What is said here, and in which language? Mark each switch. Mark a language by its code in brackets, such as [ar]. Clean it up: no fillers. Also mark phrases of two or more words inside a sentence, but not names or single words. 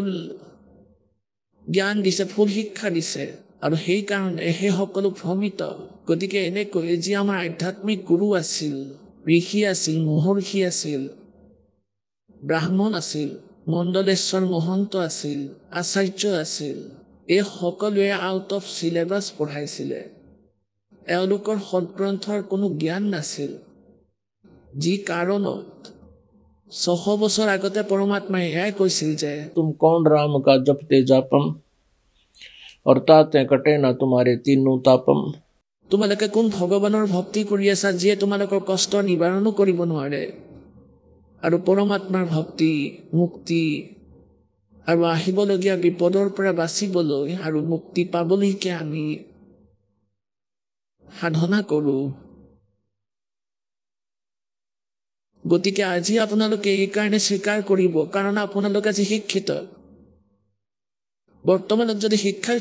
[as] জ্ঞান দিছে ভুল শিক্ষা দিছে আৰু সেইকাৰণে সেই সকলো ভ্ৰমিত গতিকে এনেকৈ যি আমাৰ আধ্যাত্মিক গুৰু আছিল ঋষি আছিল মহৰ্ষি আছিল ব্ৰাহ্মণ আছিল মণ্ডলেশ্বৰ মহন্ত আছিল আচাৰ্য আছিল এই সকলোৱে [en] out of syllabus [as] পঢ়াইছিলে এওঁলোকৰ সদগ্ৰন্থৰ কোনো জ্ঞান নাছিল যি কাৰণত 600 বছৰ আগতে পৰমাত্মাই এয়াই কৈছিল যে [hi] तुम कौन राम का जपते जापम और ताते कटे ना तुम्हारे तीनों तापम [as] তোমালোকে কোন ভগৱানৰ ভক্তি কৰি আছা যিয়ে তোমালোকৰ কষ্ট নিবাৰণো কৰিব নোৱাৰে আৰু পৰমাত্মাৰ ভক্তি মুক্তি আৰু আহিবলগীয়া বিপদৰ পৰা বাচিবলৈ আৰু মুক্তি পাবলৈকে আমি সাধনা কৰোঁ গতিকে আজি আপোনালোকে এই কাৰণে স্বীকাৰ কৰিব কাৰণ আপোনালোকে আজি শিক্ষিত বৰ্তমানত যদি শিক্ষাৰ